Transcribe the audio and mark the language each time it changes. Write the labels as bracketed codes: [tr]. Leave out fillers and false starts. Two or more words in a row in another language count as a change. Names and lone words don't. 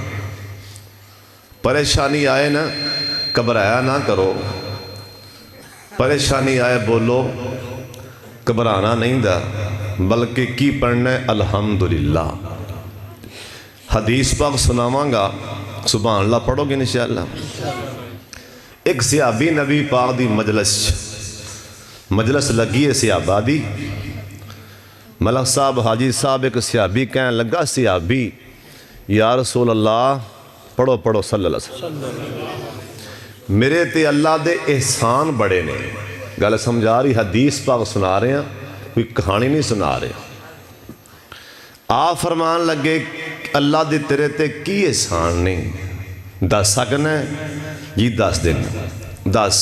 [ur] پریشانی آئے نا گھبرایا نا کرو. [pa] پریشانی آئے بولو، گھبرانا نہیں دا، بلکہ کی پڑھنا ہے الحمدللہ. حدیث پاک سناواں گا, [ar] سبحان اللہ [pa] پڑھو گے ان شاء اللہ. ایک صحابی نبی پاک دی مجلس لگی ہے صحابہ دی. ملک صاحب حاجی صاحب ایک صحابی کہن لگا، صحابی [ar] یا رسول اللہ [pa] پڑھو پڑھو [ar] صلی اللہ علیہ وسلم, [pa] میرے تے اللہ دے احسان بڑے نے. گل سمجھا رہی? [ur] حدیث پاک سنا رہے ہیں، کوئی کہانی نہیں سنا رہے. [pa] آپ فرمان لگے اللہ دے تیرے تے کی احسان نے، دس سکنا? جی دس دن۔ دس.